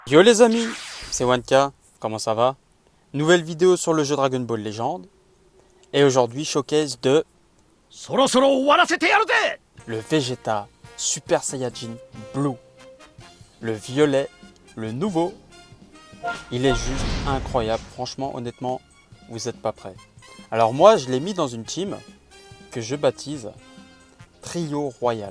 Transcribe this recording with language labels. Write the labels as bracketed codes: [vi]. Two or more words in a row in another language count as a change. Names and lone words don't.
[fr] Yo les amis, c'est Wanka, comment ça va? Nouvelle vidéo sur le jeu Dragon Ball Legend. Et aujourd'hui, showcase de [ja] そろそろ終わらせてやるぜ [fr] le Vegeta Super Saiyajin Blue. Le violet, le nouveau. Il est juste incroyable, franchement, honnêtement, vous n'êtes pas prêts. Alors moi, je l'ai mis dans une team que je baptise Trio Royal.